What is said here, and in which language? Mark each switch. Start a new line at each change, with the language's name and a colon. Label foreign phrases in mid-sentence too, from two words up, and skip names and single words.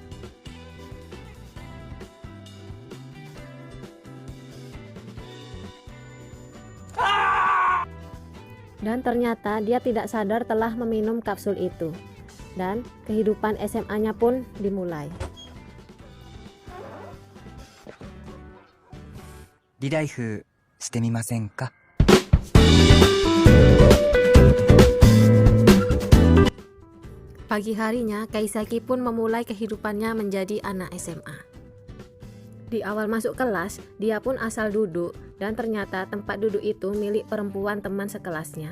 Indonesian: Dan ternyata dia tidak sadar telah meminum kapsul itu. Dan kehidupan SMA-nya pun dimulai.
Japanese: Lilaifu してみませんか?
Indonesian: Pagi harinya, Keisaki pun memulai kehidupannya menjadi anak SMA. Di awal masuk kelas, dia pun asal duduk dan ternyata tempat duduk itu milik perempuan teman sekelasnya.